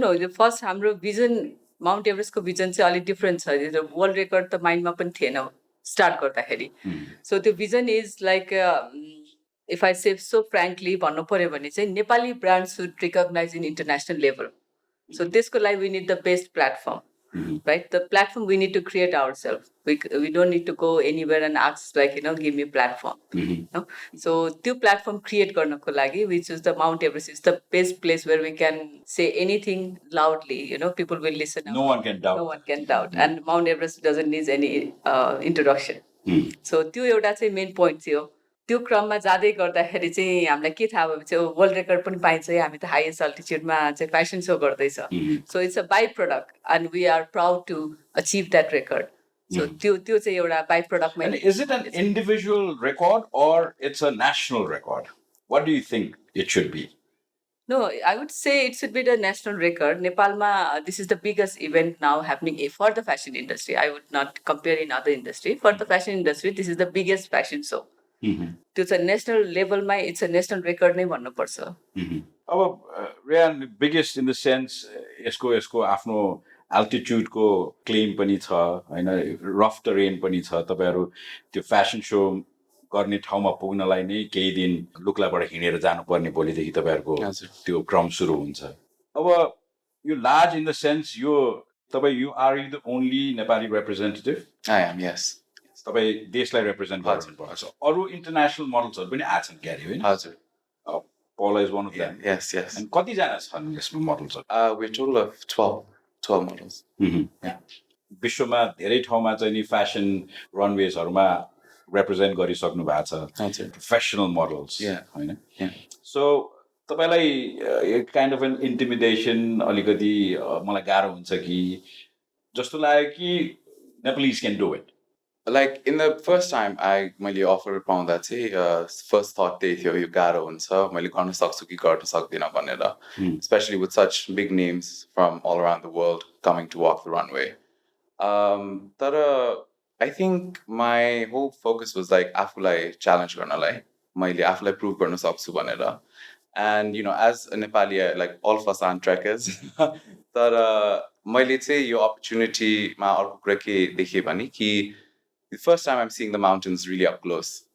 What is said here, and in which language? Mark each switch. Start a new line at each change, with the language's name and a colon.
Nepali: No यो first हाम्रो vision Mount एभरेस्टको vision चाहिँ अलिक डिफ्रेन्ट छ. वर्ल्ड रेकर्ड त माइन्डमा पनि थिएन स्टार्ट गर्दाखेरि. सो त्यो vision
English: is like if I say so frankly
Nepali: भन्नु पर्यो भने चाहिँ Nepali brand should recognise in international level.
English: So त्यसको लागि we need the best platform. Right, the platform we need to create ourselves. We don't need to go anywhere and ask like give me platform. No? So त्यो platform create गर्नको लागि we choose the Mount Everest. It's the best place where we can say anything loudly. People will listen. No one can doubt. No one can doubt. And Mount Everest doesn't need any introduction.
Nepali: So त्यो एउटा चाहिँ main point थियो. त्यो क्रममा जाँदै गर्दाखेरि चाहिँ हामीलाई के थाहा भयो चाहिँ वर्ल्ड रेकर्ड पनि पाइन्छ. हामी त हाइएस्ट अल्टिट्युडमा चाहिँ फ्यासन सो गर्दैछ.
English: So it's a by product and we are proud to achieve that record.
Nepali: So त्यो चाहिँ एउटा बाई प्रडक्टमा.
English: Is it an individual record or it's a national record? What do you think it should be? No, I would say it should be the national record. Nepalma, this is the biggest event now happening for the fashion industry. I would not compare in other industry. For the fashion industry, this is the biggest fashion show.
Nepali: त्यो चाहिँ national लेभलमा
English: it's a national record
Nepali: नै भन्नुपर्छ. अब Rehan biggest in the sense यसको आफ्नो अल्टिट्युडको claim पनि छ होइन. रफ टरेन पनि छ. तपाईँहरू त्यो फेसन सो गर्ने ठाउँमा पुग्नलाई नै केही दिन लुक्लाबाट हिँडेर जानुपर्ने भोलिदेखि तपाईँहरूको त्यो क्रम सुरु हुन्छ.
English: अब यो large in the sense यो तपाईँ you are you the only Nepali representative? I am. Yes.
Nepali: तपाईँ देशलाई रिप्रेजेन्ट गर्नुपर्छ. अरू इन्टरनेसनल मोडल्सहरू पनि आछन् क्यारे होइन? हजुर.
English: Paula is one of them. Yes.
Nepali: And कतिजना छन् यसमा मोडल्सहरू?
English: We're total of 12 models.
Nepali: विश्वमा धेरै ठाउँमा चाहिँ नि फ्यासन रनवेजहरूमा रिप्रेजेन्ट गरिसक्नु भएको छ. प्रोफेसनल मोडल्स होइन. सो तपाईँलाई काइन्ड अफ एन इन्टिमिडेसन अलिकति मलाई गाह्रो हुन्छ कि जस्तो लाग्यो कि
English: Nepalese can do it. Like in the first time मैले offer पाउँदा चाहिँ first thought त्यही थियो
Nepali: यो गाह्रो हुन्छ मैले गर्न सक्छु कि गर्न सक्दिनँ भनेर
English: especially with such big names from all around the world coming to walk the runway. तर I think my whole focus was like
Nepali: आफूलाई challenge गर्नलाई मैले आफूलाई prove गर्न सक्छु भनेर.
English: And you know, as a Nepali, like all of us aren't trekkers.
Nepali: तर मैले चाहिँ यो opportunity मा अर्को कुरा के देखेँ भने कि
English: the first time I'm seeing the mountains really up close.